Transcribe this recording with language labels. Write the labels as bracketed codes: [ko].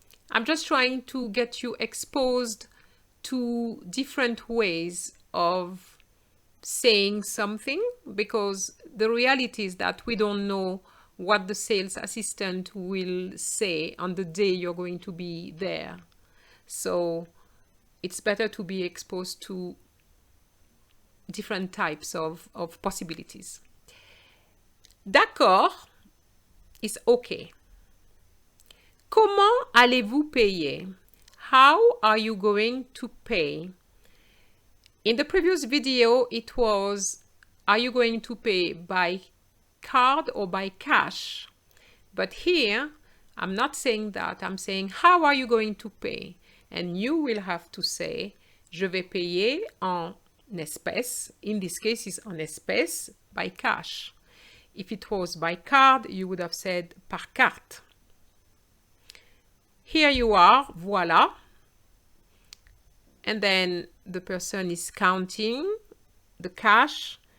[en] I'm just trying to get you exposed to different ways of saying something, because the reality is that we don't know what the sales assistant will say on the day you're going to be there. So it's better to be exposed to different types of possibilities. [fr] D'accord [en] is okay. [fr] Comment allez-vous payer? [en] How are you going to pay? In the previous video, it was, are you going to pay by card or by cash? But here, I'm not saying that. I'm saying, how are you going to pay? And you will have to say, [fr] je vais payer en espèces. [en] In this case, it's [fr] en espèces, [en] by cash. If it was by card, you would have said [fr] par carte. [en] Here you are, voilà. And then the person is counting the cash.